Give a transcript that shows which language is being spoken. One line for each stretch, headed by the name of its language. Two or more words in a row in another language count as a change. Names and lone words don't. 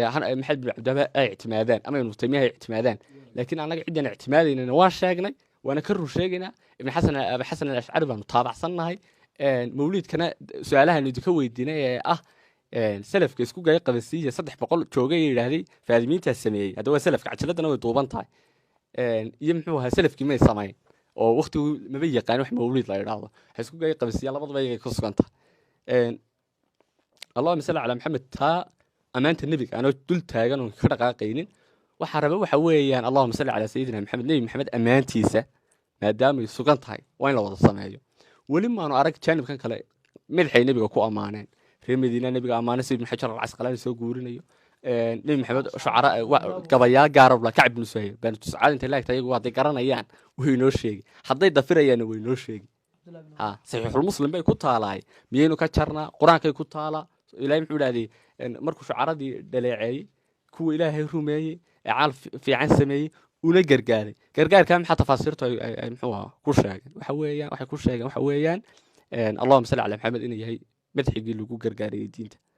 Somali: maxamed bin abdaba ay ictimaadaan ama inuu taymiyaha ictimaadaan laakiin anaga ciidan ictimaadayna waa sheegnay waana ka rur sheegayna ibn xasan abi xasan al-ash'ari baan taabacsannahay mawlidkana su'aalahan idinka weydiinay salafka isku gay qabasiya 300 joogay yiraahdii faadimiinta sameeyay hada waa salafka cajaladana way duuban tahay iyo muxuu ahaa salafkii ma sameeyay oo waqtigu ma yaqaan wax mawlid la yiraahdo waxa isku gay qabasiya labadaba ay ku suganta
Arabic: اللهم صل على محمد
Somali: ta amaanta nabiga ana dul taagan oo ka dhaqaaqaynin waxa raba waxa weeyaan
Arabic: اللهم صل على سيدنا محمد
Somali: nabi Muhammad amaantiisa maadaama ay sugan tahay waa in la wada sameeyo wali ma aanu arag jaanibkan kale madaxay nabiga ku amaaneen reer Madiina nabiga amaanay Sayyid Xajar al-Asqalani soo guurinayo nabi Muhammad shucara gabayaa gaarab la Kacb ibn Suhayl baan tuscaad inta laagtay iyagu waday garanayaan way noo sheegi hadday dafirayaan way noo sheegi saxiixul muslim bay ku taalaay miyaynu ka jarnaa quraankay ku taala ilaahay muxuu dhaaday markuu shucaradii dhaleeceeyay kuwa ilaahay rumeeyay caal fiican sameeyay una gargaarka maxaa tafaasiirtu ay muxuu ahaa ku sheegeen waxay ku sheegeen waxa weeyaan
Arabic: اللهم صل على محمد
Somali: inuu yahay madxigii lagu gargaariyay diinta